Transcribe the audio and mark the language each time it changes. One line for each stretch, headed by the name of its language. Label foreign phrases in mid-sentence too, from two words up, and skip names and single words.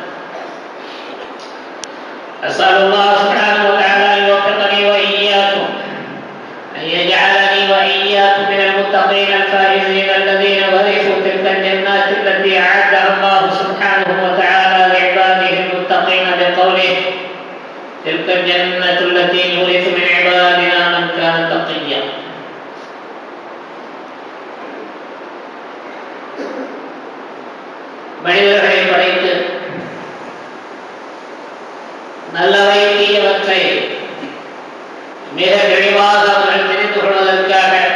Arabic: أسأل الله سبحانه وتعالى أن يوفقني وإياكم أن يجعلني وإياكم من المتقين الفائزين الذين ورثوا تلك الجنات التي أعدها الله سبحانه وتعالى لعباده المتقين بقوله تلك الجنة التي نورث من عبادنا من كان تقيا.
Tamil: மனிதர்களை படைத்து நல்லவை தீயவற்றை மிக தெளிவாக அவர்கள் தெரிந்து கொள்வதற்காக